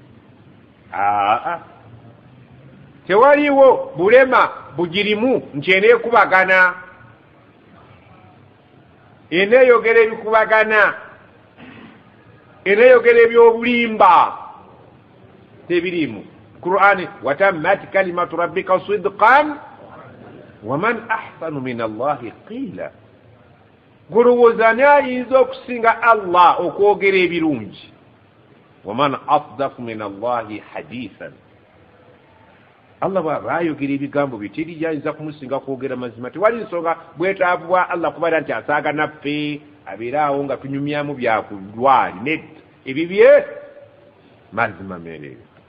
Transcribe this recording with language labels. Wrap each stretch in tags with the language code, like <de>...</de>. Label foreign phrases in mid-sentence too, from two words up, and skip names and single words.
<lg>tewaliwo bulema bugirimu nti eneekubagana eneeyogera ebikubagana eneeyogera ebyobulimba tebirimu Qur'ani</lg> <ar>وتمت كلمة ربك صدقا ومن أحسن من الله قيلا</ar> <lg>golowooza ni ayinza okusinga Allah okwogera ebirungi</lg> <ar>ومن أصدق من الله حديثا</ar> <lg>Allah bw'aba ayogera ebigambo bye teri yayinza kumusinga kwogera mazima tewali nsonga bwetaavu bwa Allah kubeera nti asaaga naffe abeeraawo nga tunyumyamu byakulwali nedda ebibye mazima meereere</lg>